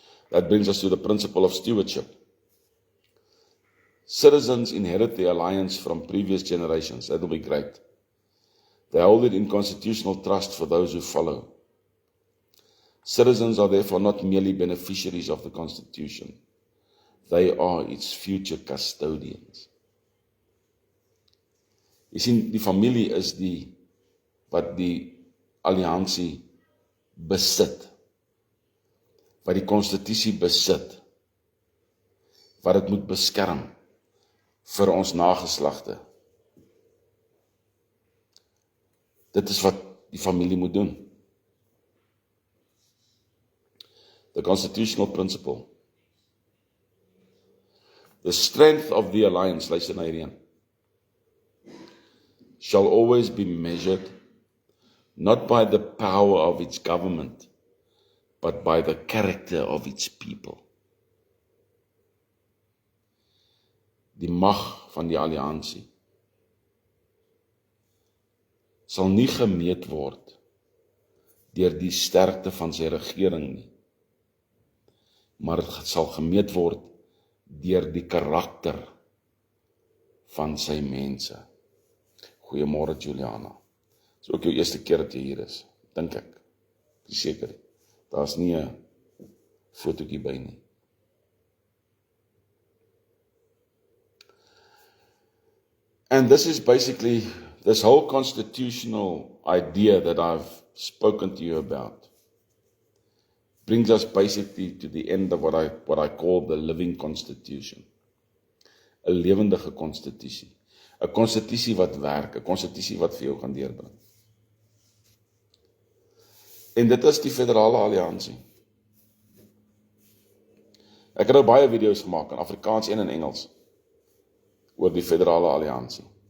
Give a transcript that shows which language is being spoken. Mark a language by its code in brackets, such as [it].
[en] That brings us to the principle of stewardship. Citizens inherit the alliance from previous generations. That will be great. They hold it in constitutional trust for those who follow. Citizens are therefore not merely beneficiaries of the Constitution. They are its future custodians. [af] Jy sien, die familie is wat die alliansie besit, wat die konstitusie besit, wat dit moet beskerm vir ons nageslagte. Dit is wat die familie moet doen. [en] The constitutional principle. The strength of the alliance, [af] luister na hierdie een, [en] shall always be measured not by the power of its government, but by the character of its people. [af] Die mag van die alliansie sal nie gemeet word deur die sterkte van sy regering nie, maar het sal gemeet word deur die karakter van sy mense. Goeiemôre Juliana. Dis ook jou eerste keer dat jy hier is, dink ek. Ek is seker. Daar's nie 'n fotootjie by nie. [en] And this is basically this whole constitutional idea that I've spoken to you about brings us basically to the end of what I call the living constitution. [af] 'n lewendige konstitusie. 'n konstitusie wat werk, 'n konstitusie wat vir jou gaan deurbring. En dit is die federale alliansie. Ek het nou baie video's gemaak in Afrikaans en in Engels oor die federale alliansie.